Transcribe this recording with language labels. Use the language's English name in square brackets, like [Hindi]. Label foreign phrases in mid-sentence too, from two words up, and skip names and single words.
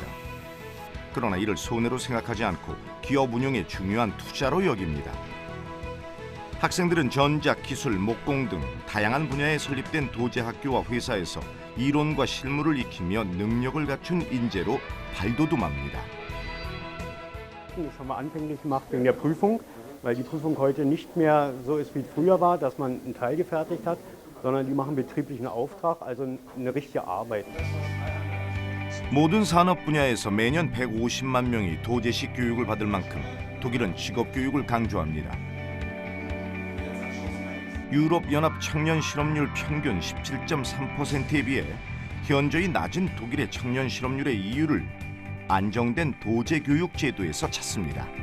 [Korean] 그러나 이를 손해로 생각하지 않고 기업 운영의 중요한 투자로 여깁니다. 학생들은 전자, 기술, 목공 등 다양한 분야에 설립된 도제학교와 회사에서 이론과 실무를 익히며 능력을 갖춘 인재로 발돋움합니다. [German] Das haben wir anfänglich gemacht wegen der Prüfung, weil die Prüfung heute nicht mehr so ist wie früher war, dass man einen Teil gefertigt hat, sondern die machen betrieblichen Auftrag, also eine richtige Arbeit. [Korean] 모든 산업 분야에서 매년 150만 명이 도제식 교육을 받을 만큼 독일은 직업 교육을 강조합니다. 유럽연합 청년 실업률 평균 17.3%에 비해 현저히 낮은 독일의 청년 실업률의 이유를 안정된 도제 교육 제도에서 찾습니다.